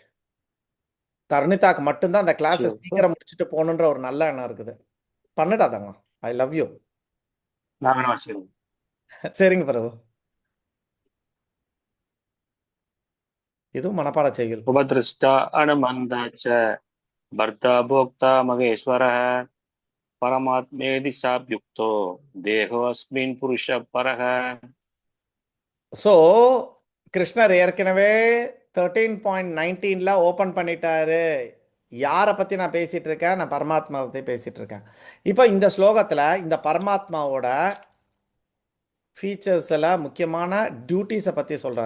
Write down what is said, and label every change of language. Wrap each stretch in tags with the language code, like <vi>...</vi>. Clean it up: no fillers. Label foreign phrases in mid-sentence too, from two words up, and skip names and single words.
<ta>தர்ணிதாக்கு மட்டும்தான் அந்த கிளாஸை சீக்கிரம் முடிச்சுட்டு போகணுன்ற ஒரு நல்ல எண்ணம் இருக்குது. பண்ணிடாதாங்க,</ta> <en>I love you.</en> <ta>சரிங்க பிரபு. இதுவும் மனப்பாட செய்யுள்.</ta> <sa>उपद्रष्टा अनुमन्ताच्च भर्ता भोक्ता महेश्वरः परमात्मेति साभ्युक्तो देहोऽस्मिन् पुरुषः परः.</sa> <ta>ஸோ கிருஷ்ணர் ஏற்கனவே 13.19 ஓப்பன் பண்ணிட்டாரு. யாரை பற்றி நான் பேசிகிட்டு இருக்கேன்? நான் பரமாத்மாவை பற்றி பேசிகிட்டு இருக்கேன். இப்போ இந்த ஸ்லோகத்தில் இந்த பரமாத்மாவோட ஃபீச்சர்ஸில் முக்கியமான டியூட்டிஸை பற்றி சொல்கிறார்.</ta>